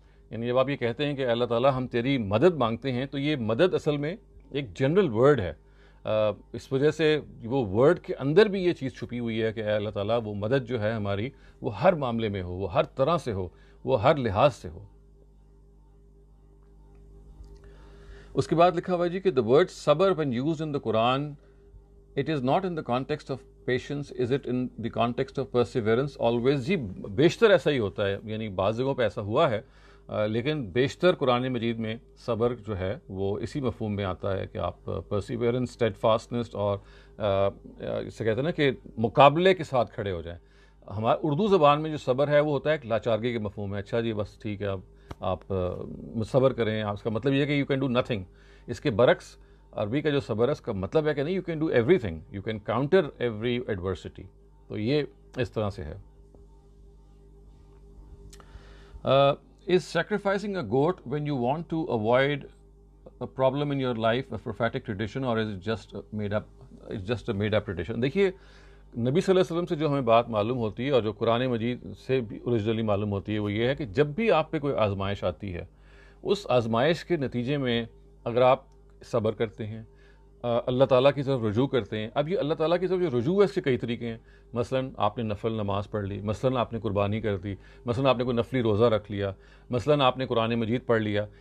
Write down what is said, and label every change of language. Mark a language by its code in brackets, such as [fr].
[ur] یعنی جب آپ یہ کہتے ہیں کہ اللہ تعالیٰ ہم تیری مدد مانگتے ہیں، تو یہ مدد اصل میں ایک جنرل ورڈ ہے. اس وجہ سے وہ ورڈ کے اندر بھی یہ چیز چھپی ہوئی ہے کہ اے اللہ تعالیٰ وہ مدد جو ہے ہماری، وہ ہر معاملے میں ہو، وہ ہر طرح سے ہو، وہ ہر لحاظ سے ہو. اس کے بعد لکھا ہوا جی کہ [en] the word sabr when used in the Quran, it is not in the context of patience, is it in the context of perseverance always. [ur] جی بیشتر ایسا ہی ہوتا ہے، یعنی بعض جگہوں پہ ایسا ہوا ہے، لیکن بیشتر قرآن مجید میں صبر جو ہے وہ اسی مفہوم میں آتا ہے کہ آپ پرسیورنس، اسٹیڈ فاسٹنس، اور اسے کہتے ہیں نا کہ مقابلے کے ساتھ کھڑے ہو جائیں. ہمارے اردو زبان میں جو صبر ہے وہ ہوتا ہے ایک لاچارگی کے مفہوم ہے. اچھا جی بس ٹھیک ہے، اب آپ صبر کریں، اس کا مطلب یہ ہے کہ [en] You can do nothing. [ur] اس کے برعکس عربی کا جو صبر ہے اس کا مطلب ہے کہ نہیں، [en] You can do everything, you can counter every adversity. [ur] تو یہ اس طرح سے ہے. [en] Is sacrificing a goat when you want to avoid a problem in your life a prophetic tradition, or is it just made up? It's just a made up tradition. [ur] دیکھیے نبی صلی اللہ علیہ وسلم سے جو ہمیں بات معلوم ہوتی ہے اور جو قرآن مجید سے بھی اوریجنلی معلوم ہوتی ہے وہ یہ ہے کہ جب بھی آپ پہ کوئی آزمائش آتی ہے، اس آزمائش کے نتیجے میں اگر آپ صبر کرتے ہیں، اللہ تعالیٰ کی طرف رجوع کرتے ہیں. اب یہ اللہ تعالیٰ کی طرف جو رجوع ہے اس کے کئی طریقے ہیں. مثلاً آپ نے نفل نماز پڑھ لی، مثلاً آپ نے قربانی کر دی، مثلاً آپ نے کوئی نفلی روزہ رکھ لیا، مثلاً آپ نے قرآن مجید پڑھ لیا.